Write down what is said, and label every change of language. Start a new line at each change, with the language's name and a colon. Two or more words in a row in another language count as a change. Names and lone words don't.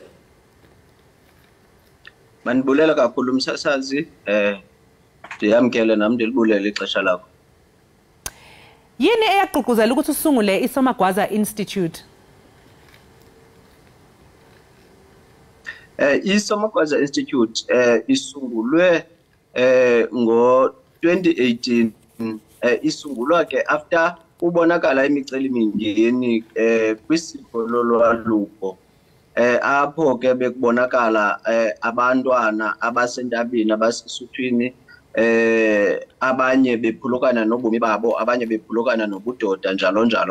Xhosa: Manibulela kakhulu umsasazi, ndiyamkele nami ndilibulele ixesha lakho. Yini eyaqhuquzela ukuthi usungule iSomagwaza Institute? iSomagwaza Institute isungulwe ngo-2018. Isungulwa ke after ubonakala imicelimingeni kwisiko lolwaluko, apho ke bekubonakala abantwana abasentabeni abasesuthwini, abanye bephulukana nobomi babo, abanye bephulukana nobudoda njalo njalo.